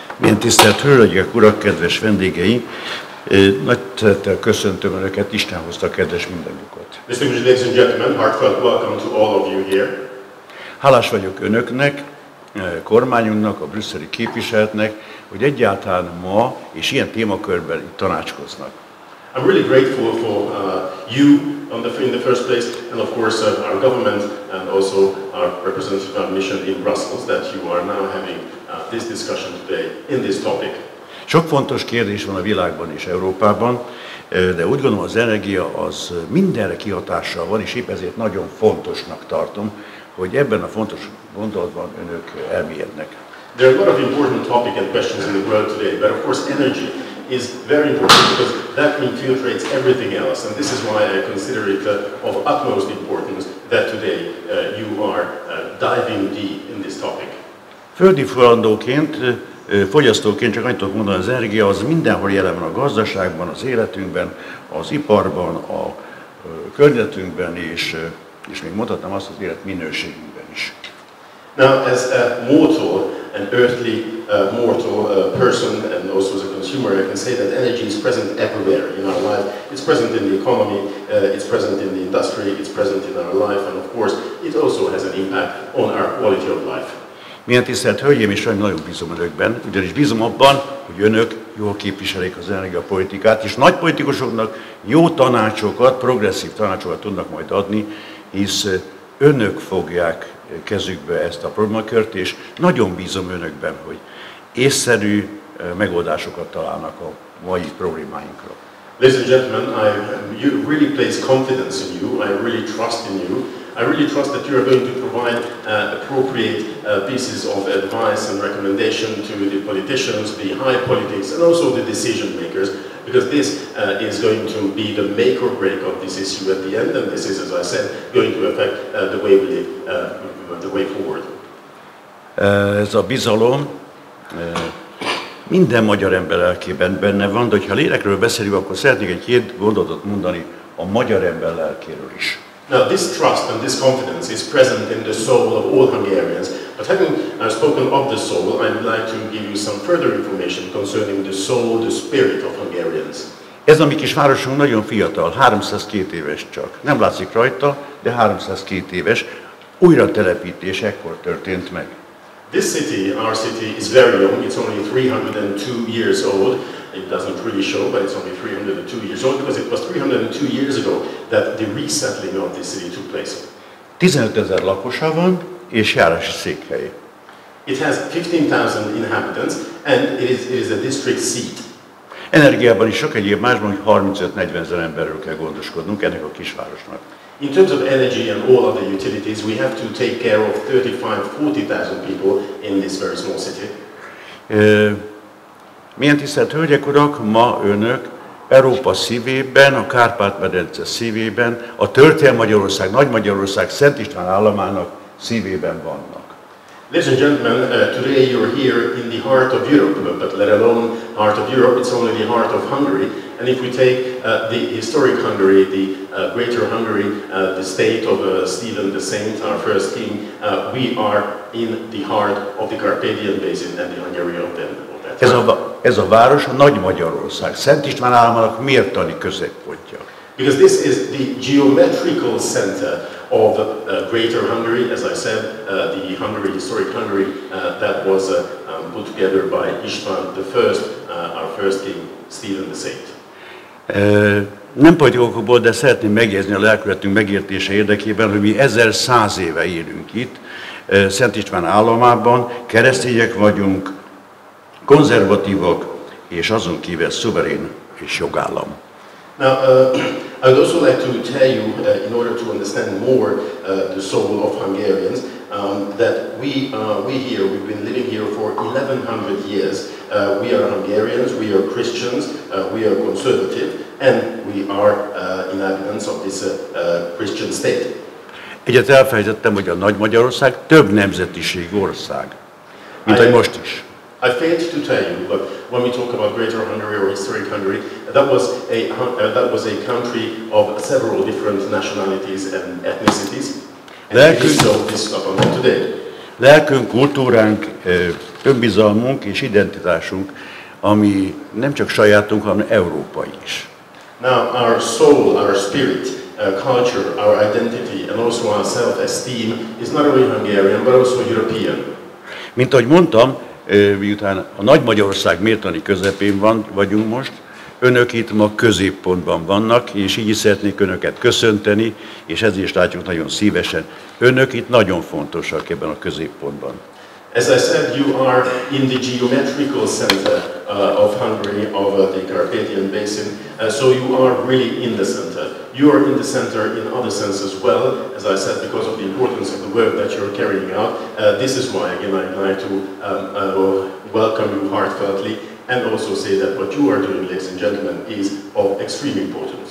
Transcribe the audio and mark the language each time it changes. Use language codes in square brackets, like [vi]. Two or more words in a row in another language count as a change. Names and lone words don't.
[hu] Igen, tisztelt hölgyek, urak, kedves vendégei! Nagy szeretettel köszöntöm Önöket, Isten hozta kedves mindannyiukat. [en] Distinguished ladies and gentlemen, heartfelt welcome to all of you here. [hu] Hálás vagyok Önöknek, kormányunknak, a brüsszeli képviseletnek, hogy egyáltalán ma és ilyen témakörben itt tanácskoznak. [en] I'm really grateful for you in the first place, and of course our government and also our representative of our mission in Brussels that you are now having this discussion today in this topic. [hu] Sok fontos kérdés van a világban és Európában, de úgy gondolom az energia az mindenre kihatással van, és épp ezért nagyon fontosnak tartom, hogy ebben a fontos gondolatban Önök elmélyednek. [en] There are a lot of important topics and questions in the world today, but of course energy is very important because that infiltrates everything else, and this is why I consider it of utmost importance that today you are diving deep in this topic. [hu] Földi forrandóként, fogyasztóként csak annyit tudok mondani, az energia az mindenhol jelen van a gazdaságban, az életünkben, az iparban, a környezetünkben, és még mondhatnám azt, az élet minőségünkben is. [en] Now, as a mortal, an earthly mortal person, and also as a consumer, I can say that energy is present everywhere in our life. It's present in the economy, it's present in the industry, it's present in our life, and of course, it also has an impact on our quality of life. [hu] Milyen tisztelt Hölgyeim és Uraim, nagyon bízom Önökben, ugyanis bízom abban, hogy Önök jól képviselik az energiapolitikát, és nagy politikusoknak jó tanácsokat, progresszív tanácsokat tudnak majd adni, hisz Önök fogják kezükbe ezt a problémakört, és nagyon bízom Önökben, hogy észszerű megoldásokat találnak a mai problémáinkra. [en] Ladies and gentlemen, you really place confidence in you. I really trust in you. I really trust that you are going to provide appropriate pieces of advice and recommendation to the politicians, the high politics, and also the decision makers, because this is going to be the make or break of this issue at the end, and this is, as I said, going to affect the way we live, the way forward. [hu] Ez a bizalom minden magyar ember lelkében benne van, de ha lélekről beszélünk, akkor szeretnék két gondolatot mondani a magyar ember lelkéről is. [en] Now, this trust and this confidence is present in the soul of all Hungarians. But having spoken of the soul, I would like to give you some further information concerning the soul, the spirit of Hungarians. [hu] Ez a mi kis városunk nagyon fiatal, 302 éves csak. Nem látszik rajta, de 302 éves. Újratelepítés ekkor történt meg. [en] This city, our city, is very young. It's only 302 years old. It doesn't really show, but it's only 302 years old because it was 302 years ago that the resettling of this city took place. [hu] 15 000 lakosa van, és járási székhelye. [en] It has 15,000 inhabitants, and it is a district seat. [hu] Energiában is sok egyéb másban, hogy 35-40 000 emberről kell gondoskodnunk ennek a kisvárosnak. [en] In terms of energy and all other utilities, we have to take care of 35,000-40,000 people in this very small city. [hu] Milyen tisztelt Hölgyek, Urak, ma Önök Európa szívében, a Kárpát-medence szívében, a történelmi Magyarország, Nagy Magyarország, Szent István államának szívében vannak. [en] Ladies and gentlemen, today you're here in the heart of Europe, but let alone heart of Europe, it's only the heart of Hungary. And if we take the historic Hungary, the Greater Hungary, the state of Stephen the Saint, our first king, we are in the heart of the Carpathian Basin and the Hungary of that time. [hu] Ez a város a Nagy Magyarország, Szent István államának mértani középpontja. [en] Because this is the geometrical center of Greater Hungary, as I said, the Hungary, historic Hungary, that was put together by István the First, our first king, Stephen the Saint. [hu] Nem politikokból, de szeretném megjegyezni a lelkületünk megértése érdekében, hogy mi 1100 éve élünk itt, Szent István államában, keresztények vagyunk, konzervatívak, és azon kívül szuverén és jogállam. [en] Now, I would also like to tell you, in order to understand more the soul of Hungarians, that we here, we've been living here for 1100 years. We are Hungarians, we are Christians, we are conservative, and we are inhabitants of this Christian state. [hu] Egyet elfelejtettem, hogy a Nagy Magyarország több nemzetiség ország, mint ahogy most is. [en] I failed to tell you, but when we talk about Greater Hungary or historic Hungary, that was a country of several different nationalities and ethnicities, and it is so this up until today. [hu] Lelkünk, kultúránk, önbizalmunk és identitásunk, ami nem csak sajátunk, hanem európai is. [en] Now our soul, our spirit, culture, our identity and also our self-esteem is not only Hungarian but also European. [hu] Mint ahogy mondtam, miután a Nagy Magyarország mértani közepén vagyunk most, önök itt ma középpontban vannak, és így is szeretnék önöket köszönteni, és ezért is látjuk nagyon szívesen. Önök itt nagyon fontosak ebben a középpontban. [en] As I said, you are in the geometrical center of Hungary, of the Carpathian Basin, so you are really in the center. You are in the center in other sense as well, as I said, because of the importance of the work that you're carrying out. This is why, again, I'd like to welcome you heartfeltly and also say that what you are doing, ladies and gentlemen, is of extreme importance.